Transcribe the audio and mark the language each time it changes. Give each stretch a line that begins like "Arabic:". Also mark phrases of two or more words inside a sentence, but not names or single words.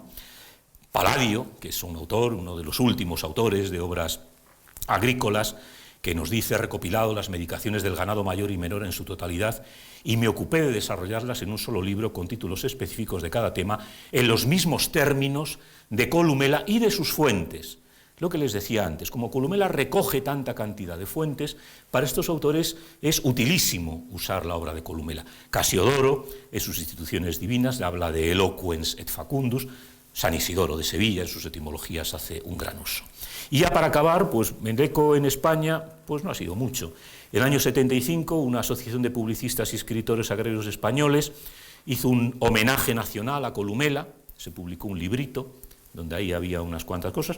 Spanish: Palladio, que es un autor, uno de los últimos autores de obras agrícolas, que nos dice: recopilado las medicaciones del ganado mayor y menor en su totalidad, y me ocupé de desarrollarlas en un solo libro con títulos específicos de cada tema, en los mismos términos de Columela y de sus fuentes. Lo que les decía antes, como Columela recoge tanta cantidad de fuentes, para estos autores es utilísimo usar la obra de Columela. Casiodoro, en sus Instituciones Divinas, habla de
Latin: eloquens et facundus.
Spanish: San Isidoro de Sevilla, en sus etimologías, hace un gran uso. Y ya para acabar, pues el eco en España pues no ha sido mucho. En el año 75, una asociación de publicistas y escritores agrarios españoles hizo un homenaje nacional a Columela, se publicó un librito, donde ahí había unas cuantas cosas.